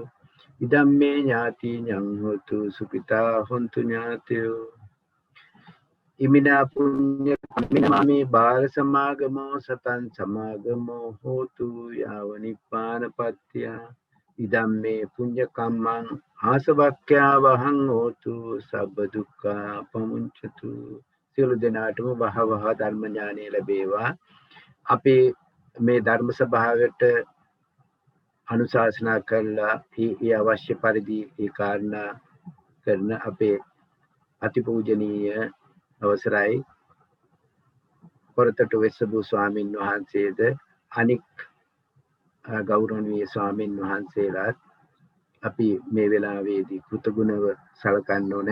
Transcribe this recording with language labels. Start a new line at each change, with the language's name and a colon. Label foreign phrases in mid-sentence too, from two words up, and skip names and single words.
Pali: ඉදම්මේ ඥාතිඤං හෝතු සුඛිතා හොන්තු ඥාතයෝ. ඉමිනා පුඤ්ඤ කම්මිනාමේ බාල සමාගමෝ සතං සමාගමෝ හෝතු යාව නිපානපත්ත්‍ය. ඉදම්මේ පුඤ්ඤ කම්මං ආසවක්ඛ්‍යා වහං හෝතු සබ්බ දුක්ඛා පමුඤ්චතු.
Sinhala: සියලු දෙනාටම වහවහ ධර්ම ඥානය ලැබේවා. අපේ මේ ධර්ම සභාවට අනුශාසනා කරලා ඒ අවශ්‍ය පරිදි ඒ කාරණා කරන අපේ අතිපූජනීය අවසරයි කොරතට වෙස්සබු ස්වාමින් වහන්සේද අනික් ගෞරවනීය ස්වාමින් වහන්සේලාත් අපි මේ වෙලාවේදී කෘතගුණව සලකන්න ඕනේ.